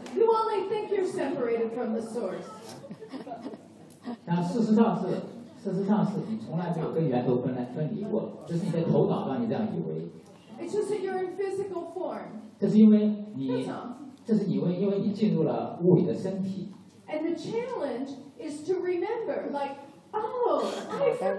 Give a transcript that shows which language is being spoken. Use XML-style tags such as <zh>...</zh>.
<en>You only think you're separated from the source.</en> <zh>但事实上是你从来没有跟源头分离过，这是你的头脑让你这样以为。</zh> <en>It's just that you're in physical form.</en> <zh>这是因为你，这是因为你进入了物理的身体。</zh> <en>And the challenge is to remember, like, oh, I forgot.</en>